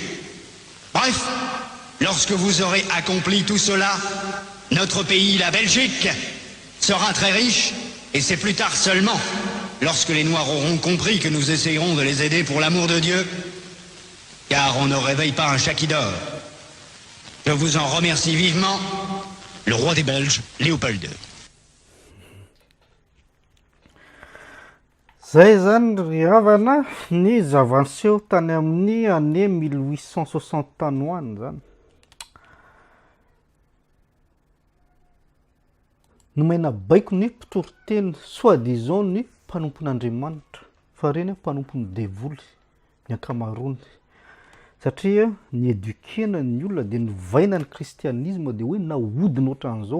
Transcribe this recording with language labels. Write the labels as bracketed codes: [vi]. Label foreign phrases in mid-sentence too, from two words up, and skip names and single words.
[fr] Bref, lorsque vous aurez accompli tout cela, notre pays, la Belgique, sera très riche, et c'est plus tard seulement, lorsque les Noirs auront compris que nous essayerons de les aider pour l'amour de Dieu, car on ne réveille pas un chat qui dort. Je vous en remercie vivement, le roi des Belges, Léopold II. [mg] Zay zany ry havana ny zava-niseho tany amin'ny année 1860 tany ho any zany. Nomena baiko ny mpitoroteny soi-disant ny mpanompon'Andriamanitra fa reny mpanompon'ny devoly ny ankamaroany satria ny édukena ny olona dia novaina ny kristianisme dia hoe nahodina ohatran'izao.